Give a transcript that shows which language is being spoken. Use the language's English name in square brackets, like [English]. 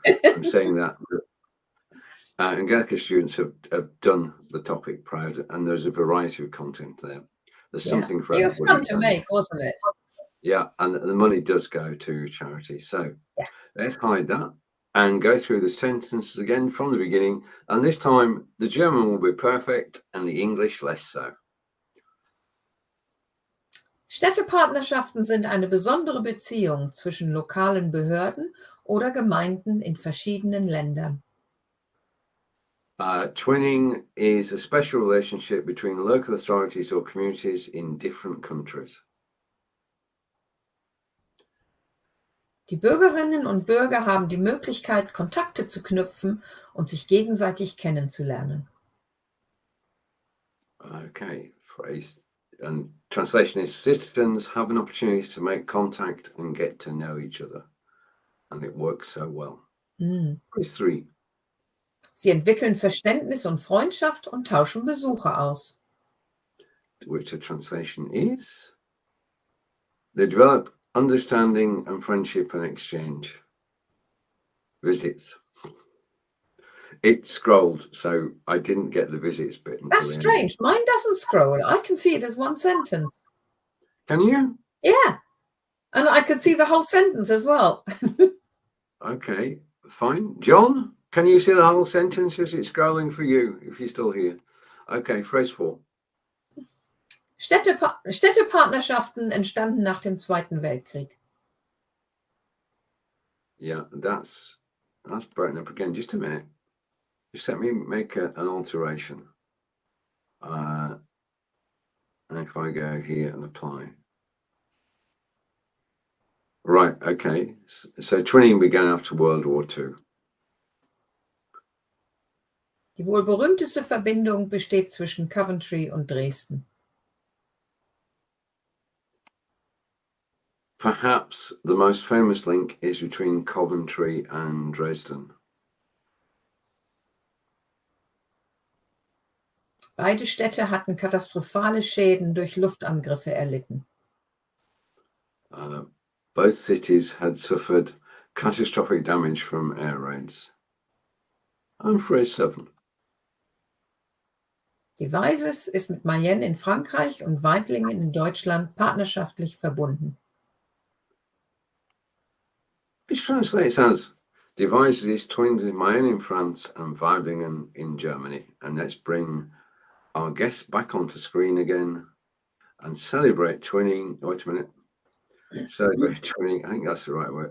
[English] I'm saying that Angelika students have done the topic proud, and there's a variety of content there. There's something for everybody. It was fun to make, wasn't it? Yeah, and the money does go to charity. So let's hide that and go through the sentences again from the beginning. And this time the German will be perfect and the English less so. [German] Städtepartnerschaften sind eine besondere Beziehung zwischen lokalen Behörden oder Gemeinden in verschiedenen Ländern. [English] Twinning is a special relationship between local authorities or communities in different countries. [German] Die Bürgerinnen und Bürger haben die Möglichkeit, Kontakte zu knüpfen und sich gegenseitig kennenzulernen. [English] Okay, phrase. And translation is citizens have an opportunity to make contact and get to know each other. And it works so well. Phrase 3. [German] Sie entwickeln Verständnis und Freundschaft und tauschen Besuche aus. [English] Which the translation is, they develop understanding and friendship and exchange. Visits. It scrolled, so I didn't get the visits bit. That's strange. Mine doesn't scroll. I can see it as one sentence. Can you? Yeah. And I could see the whole sentence as well. Okay, fine. John, can you see the whole sentence? Is it scrolling for you if you're still here? Okay, phrase 4. [German] Städtepartnerschaften entstanden nach dem Zweiten Weltkrieg. [English] Yeah, that's broken up again. Just a minute. Just let me make an alteration. And if I go here and apply. Right, okay. So twinning began after World War II. [German] Die wohl berühmteste Verbindung besteht zwischen Coventry und Dresden. [English] Perhaps the most famous link is between Coventry and Dresden. [German] Beide Städte hatten katastrophale Schäden durch Luftangriffe erlitten. [English] Both cities had suffered catastrophic damage from air raids. I'm phrase 7. [German] Devizes ist mit Mayenne in Frankreich und Weiblingen in Deutschland partnerschaftlich verbunden. [English] Which translates as Devizes is twinned with Mayenne in France and Weiblingen in Germany. And let's bring our guests back onto screen again and celebrate twinning. Wait a minute. Celebrate twinning. I think that's the right way.